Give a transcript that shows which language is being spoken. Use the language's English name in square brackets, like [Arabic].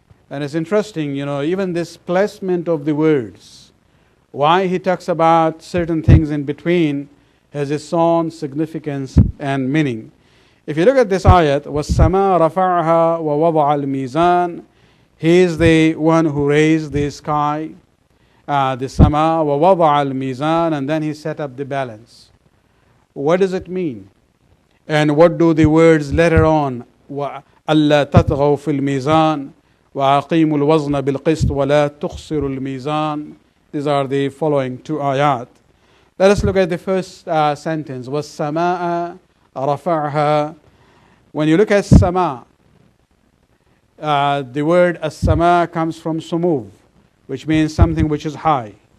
[English] And it's interesting, even this placement of the words, why he talks about certain things in between has its own significance and meaning. If you look at this ayat, [Arabic] وَالسَّمَاءَ رَفَعْهَا وَوَضَعَ الْمِيزَانِ, [English] he is the one who raised the sky, the sama, [Arabic] وَوَضَعَ الْمِيزَانِ, [English] and then he set up the balance. What does it mean? And what do the words later on, [Arabic] أَلَّا تَطْغَوْا فِي الْمِيزَانِ وَأَقِيمُوا الْوَزْنَ بِالْقِسْطِ وَلَا تُخْسِرُوا الْمِيزَانِ. [English] These are the following two ayat. Let us look at the first sentence. [Arabic] وَالسَّمَاءَ رَفَعْهَا. [English] When you look at sama, the word as-sama comes from sumuv, which means something which is high.